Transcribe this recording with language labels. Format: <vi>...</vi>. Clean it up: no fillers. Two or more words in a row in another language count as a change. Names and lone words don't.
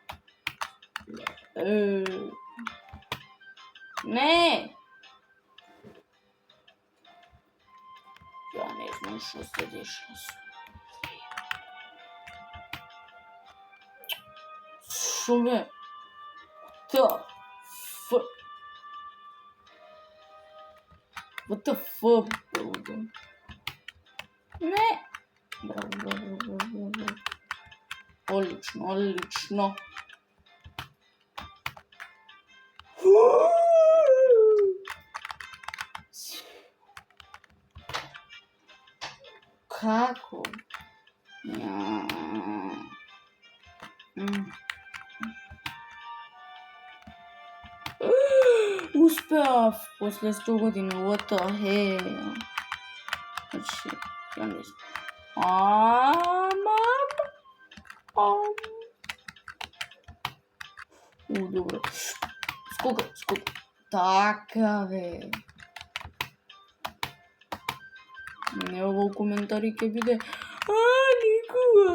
<mk>Не! Ја не знам што се дешава. Шо бе?</mk> <en>What the fuck, bro?</en> <mk>Не! Браво. Одлично. Како? Успеав после 100 години,</mk> <en>what the hell?</en> <mk>Значи, ја не знам. Добро. Скока. Така, бе. Не, ово коментари ќе биде никога.</mk>